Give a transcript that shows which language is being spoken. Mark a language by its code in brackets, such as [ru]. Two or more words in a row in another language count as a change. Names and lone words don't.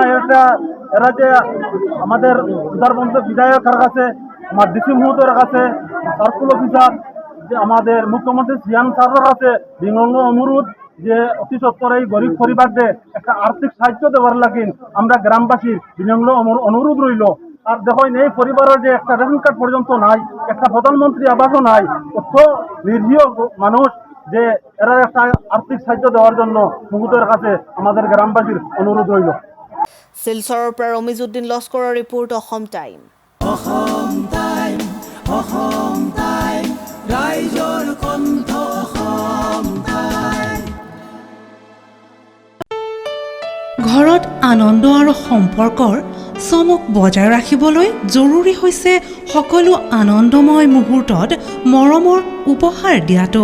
[bn] এরা যে আমাদের উদারবন বিধায়কের কাছে, আমার ডিসি মহোদয়ের কাছে, [en] circle officer, [bn] যে আমাদের মুখ্যমন্ত্রী সিএম স্যারের কাছে বিনম্র অনুরোধ যে অতি সত্তর এই গরিব পরিবারদের একটা আর্থিক সাহায্য দেওয়ার লাগে আমরা গ্রামবাসীর বিনম্র অনুরোধ রইল। আর দেখেন, এই পরিবারের যে একটা রেশন কার্ড পর্যন্ত নাই, একটা প্রধানমন্ত্রী আবাসও নাই, অত নিরীহ মানুষ, যে এরা একটা আর্থিক সাহায্য দেওয়ার জন্য মুহূর্তের কাছে আমাদের গ্রামবাসীর অনুরোধ রইল। [as] শিলচৰৰ পৰা ৰমিজউদ্দিন লস্কৰৰ ৰিপোৰ্ট, অসম টাইম। অসম টাইম, অসম টাইম, ৰাইজৰ কণ্ঠ, অসম টাইম। ঘৰত আনন্দ আৰু সম্পৰ্কৰ চমক বজাই ৰাখিবলৈ জৰুৰী হৈছে সকলো আনন্দময় মুহূৰ্তত মৰমৰ উপহাৰ দিয়াটো।